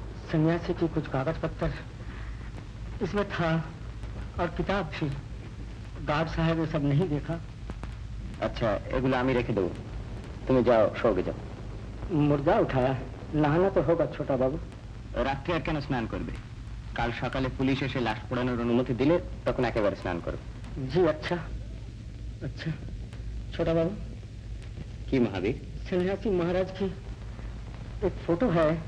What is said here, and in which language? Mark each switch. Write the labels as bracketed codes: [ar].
[hi] सन्यासी की कुछ कागज पत्तर इसमें था और किताब थी। गार्ड साहब ये सब नहीं देखा। [bn] আচ্ছা, এগুলো আমি রেখে দেবো, তুমি যাও, শোকে যাও। [hi] मुर्दा उठाया, नहाना तो होगा छोटा बाबू। [bn] রাত্রে আর কেন স্নান করবে? কাল সকালে পুলিশ এসে লাশ পোড়ানোর অনুমতি দিলে তখন একেবারে স্নান করবে। [hi] जी अच्छा, अच्छा। छोटा बाबू, [bn] কি মহাবীর? [hi] सन्यासी महाराज की एक फोटो है।